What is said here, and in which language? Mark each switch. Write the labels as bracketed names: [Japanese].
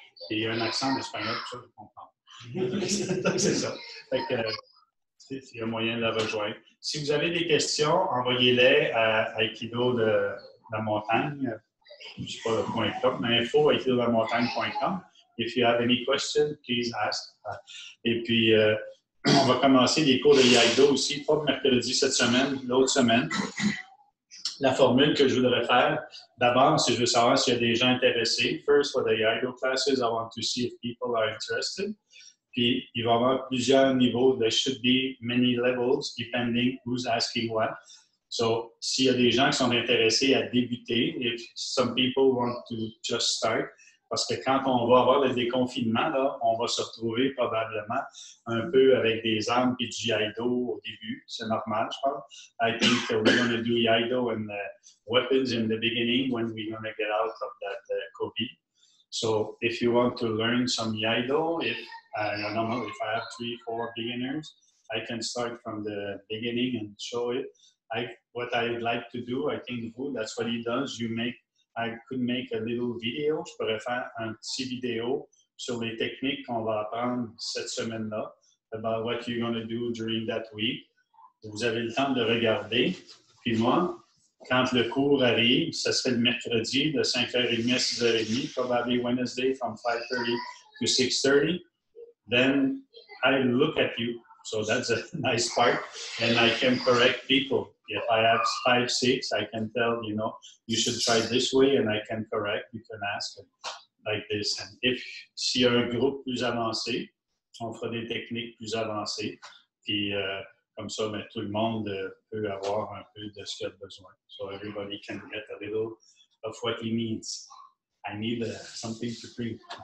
[French] Et il y a un accent d'espagnol, tout ça, je comprends. C'est ça. Fait que, il y a moyen de la rejoindre. Si vous avez des questions, envoyez-les à Aikido de la montagne. Je ne sais pas le .com, mais info@aikidodemontagne.com. [English] If you have any questions, please ask. [French] Et puis, on va commencer les cours de Iaido aussi, pas mercredi cette semaine, l'autre semaine. La formule que je voudrais faire, d'abord, c'est je veux savoir s'il y a des gens intéressés. [English] First, for the Iaido classes, I want to see if people are interested. [French] Puis, il va y avoir plusieurs niveaux. [English] There should be many levels, depending who's asking what. [French] So, s'il y a des gens qui sont intéressés à débuter, [English] if some people want to just start, [French] parce que quand on va avoir le déconfinement, là, on va se retrouver probablement un peu avec des armes et du Iaido au début. C'est normal, je pense. [English] I think we're going to do Iaido and weapons in the beginning when we're going to get out of that COVID. So, if you want to learn some Iaido, I don't know, if I have 3, 4 beginners, I can start from the beginning and show it. What I'd like to do, I think that's what he does. I could make a little video. [French] Je pourrais faire un petit vidéo sur les techniques qu'on va apprendre cette semaine-là, [English] about what you're going to do during that week. [French] Vous avez le temps de regarder. Puis moi, quand le cours arrive, ça serait le mercredi de 5h30 à 6h30, [English] probably Wednesday from 5:30 to 6:30. Then I look at you. So that's a nice part. And I can correct people. If I have 5, 6, I can tell, you should try this way, and I can correct. You can ask like this. And if [French] s'il y a un groupe plus avancé, on fera des techniques plus avancées. Puis comme ça, ben, tout le monde peut avoir un peu de ce qu'il a besoin. [English] So everybody can get a little of what he needs. I need something to drink.